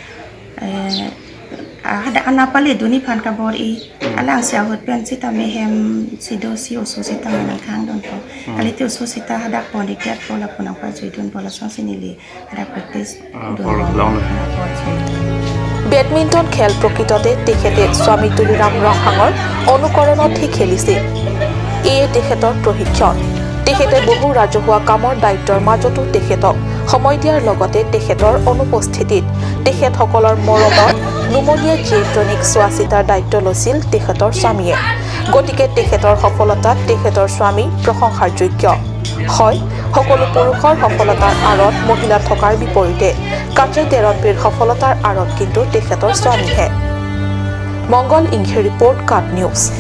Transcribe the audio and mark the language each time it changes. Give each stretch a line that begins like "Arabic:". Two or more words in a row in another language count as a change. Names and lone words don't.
Karbi: ada anapale duni phan ka bor I alang sia hot pen sita me hem sido si oso sita man khang don to alite oso sita hada poni ket pola punang pa joidon pola son sinili hada practice
Assamese: বেডমিণ্টন খেল প্ৰকৃততে তেখেতে স্বামী তুলিৰাম ৰংহাঙৰ অনুকৰণত খেলিছিল এয়ে তেখেতৰ প্ৰশিক্ষণ তেখেতে বহু ৰাজহুৱা কামৰ দায়িত্বৰ মাজতো তেখেতক সময় দিয়াৰ লগতে তেখেতৰ অনুপস্থিতিত তেখেতসকলৰ মৰমত নুমলীয়া জীয়েকজনীক চোৱা চিতাৰ দায়িত্ব লৈছিল তেখেতৰ স্বামীয়ে গতিকে তেখেতৰ সফলতাত তেখেতৰ স্বামী প্ৰশংসাৰ যোগ্য হয় সকলো পুৰুষৰ সফলতাৰ আঁৰত মহিলা থকাৰ বিপৰীতে কাটে তেৰনপীৰ সফলতাৰ আঁৰত কিন্তু তেখেতৰ স্বামীহে মংগল ইংঘে ৰিপৰ্ট কাট নিউজ